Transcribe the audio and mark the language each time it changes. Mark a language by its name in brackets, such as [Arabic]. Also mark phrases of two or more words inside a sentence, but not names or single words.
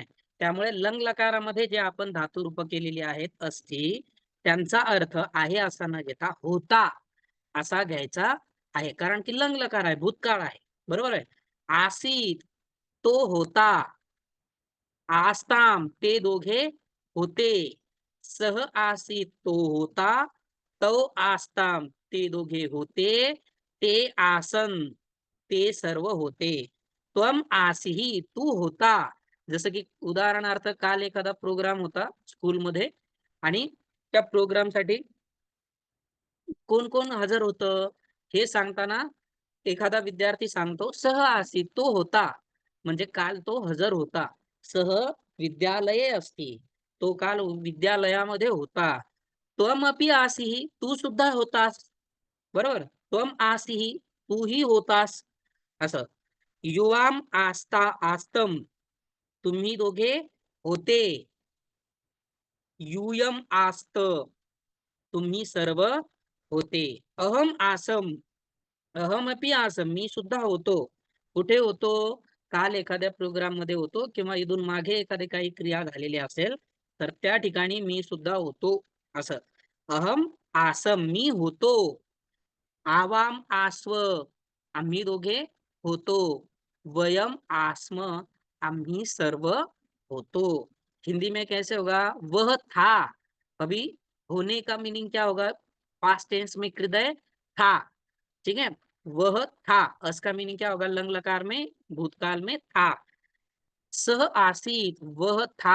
[Marathi] त्यामुळे लंग लकारामध्ये जे आपण धातू रूप केलेली आहेत असती, त्यांचा अर्थ आहे असा न घेता होता असा घ्यायचा आहे. कारण की लंग लकार आहे, भूतकाळ आहे. बरोबर आहे. आसीत तो होता. आस्ताम ते दोघे होते. [Sanskrit] सह आसीत [Marathi] तो होता. तो आस्ताम ते दोघे होते. [Sanskrit] ते आसन [Marathi] ते सर्व होते. [Sanskrit] त्वम आसीही [Marathi] तू होता. जसं की उदाहरणार्थ काल एखादा प्रोग्राम होता स्कूलमध्ये आणि त्या प्रोग्रामसाठी कोण कोण हजर होतं हे सांगताना एखादा विद्यार्थी सांगतो [Sanskrit] सह आसीत [Marathi] तो होता, म्हणजे काल तो हजर होता. [Sanskrit] सह विद्यालये असती, [Marathi] तो काल विद्यालयामध्ये होता. [Sanskrit] त्वमपि आसीही [Marathi] तू सुद्धा होतास. बरोबर, [Sanskrit] त्वम आसीही [Marathi] तूही होतास. असं. [Sanskrit] युवाम आस्ता आस्तम [Marathi] तुम्ही दोघे होते. [Sanskrit] यूयम आस्त [Marathi] तुम्ही सर्व होते. [Sanskrit] अहम आसम अहमपि आसम [Marathi] मी सुद्धा होतो. कुठे होतो? काल एखाद्या प्रोग्राम मध्ये होतो किंवा इथून मागे एखादी काही क्रिया झालेली असेल तर त्या ठिकाणी मी सुद्धा होतो. असं. [Sanskrit] अहम आसम [Marathi] मी होतो. [Sanskrit] आवाम आस्व [Marathi] आम्ही दोघे होतो. [Sanskrit] वयम आस्म [Marathi] आम्ही सर्व होतो. [Hindi] हिंदी में कैसे होगा? वह था. अभी होने का मीनिंग क्या होगा? [English] past tense [Hindi] में कृदय था. ठीक है, वह था. अस का मीनिंग क्या होगा लंग लकार में? भूतकाल में था. [Sanskrit] सह आसीत [Hindi] वह था.